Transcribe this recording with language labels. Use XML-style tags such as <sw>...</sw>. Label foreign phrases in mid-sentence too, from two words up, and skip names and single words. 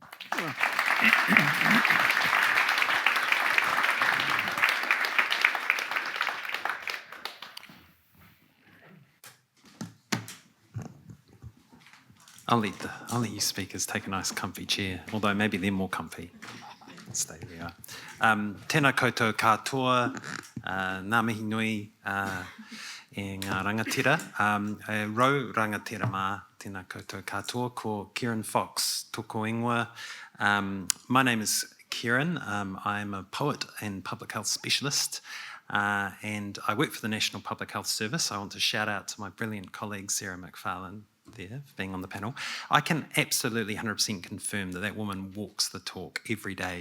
<en>I'll let you speakers take a nice comfy chair, although maybe they're more comfy. Stay where you are.</en> <mi>Tēnā koutou katoa, ngā mihi nui e ngā rangatira. E rau rangatira mā, tēnā koutou katoa, ko Ciaran Fox, tōko ingoa.</mi> <en>My name is Ciaran. I'm a poet and public health specialist, and I work for the National Public Health Service. I want to shout out to my brilliant colleague, Sarah Macfarlane, there, being on the panel. I can absolutely 100% confirm that that woman walks the talk every day.</en>